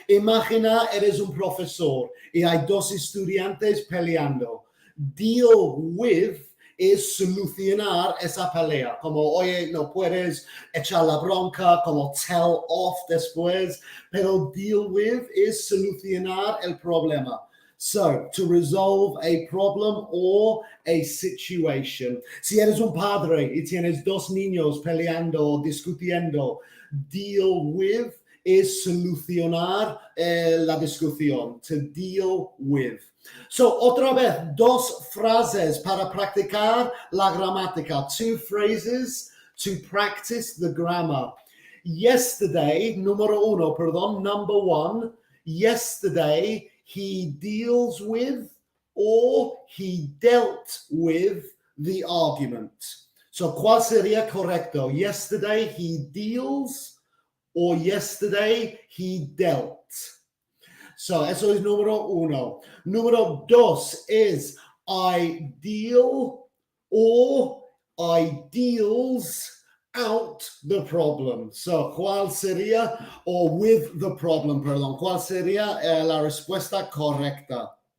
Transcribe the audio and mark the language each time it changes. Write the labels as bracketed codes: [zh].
[es] Imagina, eres un profesor y hay dos estudiantes peleando. Deal with es solucionar esa pelea, como, oye, no puedes echar la bronca, como tell off después, pero deal with es solucionar el problema. [en] So, to resolve a problem or a situation. [es] Si eres un padre y tienes dos niños peleando o discutiendo, deal with es solucionar la discusión. To deal with. So, otra vez, dos frases para practicar la gramática. [en] Two phrases to practice the grammar. Yesterday, number one. Yesterday, he deals with, or he dealt with the argument. [es] So, ¿cuál sería correcto? [en] Yesterday he deals, or yesterday he dealt. So, [es] eso es número uno. Número dos [en] is I deal, or I deals out the problem. [es] So, ¿cuál sería? O [en] with the problem, [es] perdón. ¿Cuál sería la respuesta correcta?